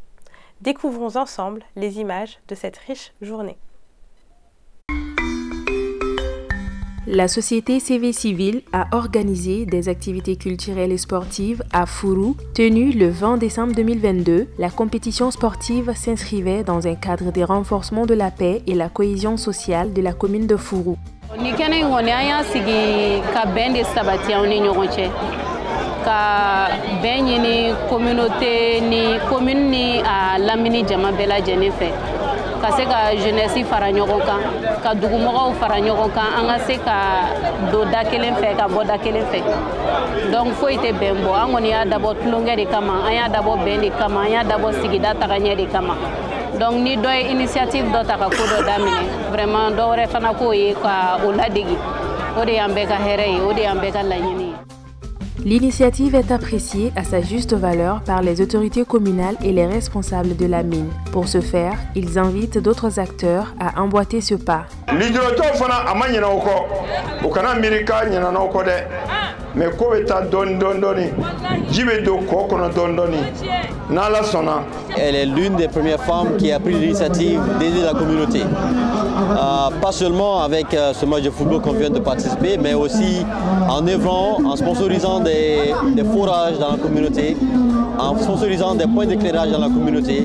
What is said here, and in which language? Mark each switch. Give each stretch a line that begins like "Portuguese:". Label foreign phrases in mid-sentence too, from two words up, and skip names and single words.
French: Découvrons ensemble les images de cette riche journée. La société CV Civil a organisé des activités culturelles et sportives à Furu. Tenue le 20 décembre 2022, la compétition sportive s'inscrivait dans un cadre de renforcement de la paix et la cohésion sociale de la commune de Furu.
Bambara: Ni kɛnɛ in kɔni an y'a sigi ka bɛn de sabati aw ni ɲɔgɔn cɛ ka bɛn ɲini communauté ni commune ni a lamini jama bɛɛ lajɛlen fɛ ka se ka jeunesse fara ɲɔgɔn kan ka dugumɔgɔw fara ɲɔgɔn kan an ka se ka don da kelen fɛ ka bɔ da kelen fɛ donc foyi tɛ bɛn bɔ an kɔni y'a dabɔ tulonkɛ de kama an y'a dabɔ bɛn de kama an y'a dabɔ sigida tagaɲɛ de kama. Donc ni dɔ ye initiative dɔ ta ka ko dɔ daminɛ vraiment dɔ wɛrɛ fana k'o ye ka o ladegi o de y'an bɛɛ ka hɛrɛ ye o de y'an bɛɛ ka laɲini ye.
French: L'initiative est appréciée à sa juste valeur par les autorités communales et les responsables de la mine. Pour ce faire, ils invitent d'autres acteurs à emboîter ce pas.
Bambara: Lijuratɔ fana a ma ɲinɛ o kɔ o kana miiri k'a ɲinɛna o kɔ dɛ mais ko bɛ taa dɔɔni dɔɔni ji bɛ don kɔ kɔnɔ dɔɔni n'Ala sɔnna.
French: Elle est l'une des premières femmes qui a pris l'initiative d'aider la communauté. Pas seulement avec ce match de football qu'on vient de participer, mais aussi en œuvrant, en sponsorisant des forages dans la communauté, en sponsorisant des points d'éclairage dans la communauté.